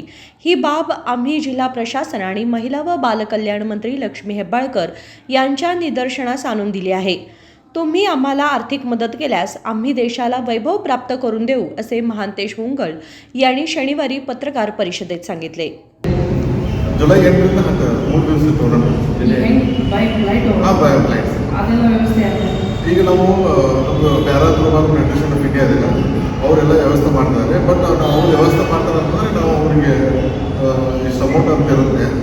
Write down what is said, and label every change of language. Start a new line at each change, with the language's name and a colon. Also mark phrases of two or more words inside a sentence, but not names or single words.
Marathi: ही बाब आम्ही जिल्हा प्रशासन आणि महिला व बालकल्याण मंत्री लक्ष्मी हेब्बाळकर यांच्या निदर्शनास आणून दिली आहे. तुम्ही आम्हाला आर्थिक मदत केल्यास आम्ही देशाला वैभव प्राप्त करून देऊ, असे महांतेश होंगल यांनी शनिवारी पत्रकार परिषदेत सांगितले.
Kannada: जुलै 8ರಿಂದ 3 ದಿವಸ ಟೂರ್ನಮೆಂಟ್ ಈಗ ನಾವು ನಮ್ಮದು ಪ್ಯಾರಾ ಥ್ರೋಬಾಲ್ ಫೆಡರೇಷನ್ ಆಫ್ ಇಂಡಿಯಾ ಇದೆ, ಅವರೆಲ್ಲ ವ್ಯವಸ್ಥೆ ಮಾಡ್ತಾರೆ. ಬಟ್ ನಾವು ವ್ಯವಸ್ಥೆ ಮಾಡ್ತಾರೆ ಅಂತಂದರೆ ನಾವು ಅವರಿಗೆ ಇಷ್ಟು ಅಮೌಂಟ್ ಅಂತ ಇರುತ್ತೆ.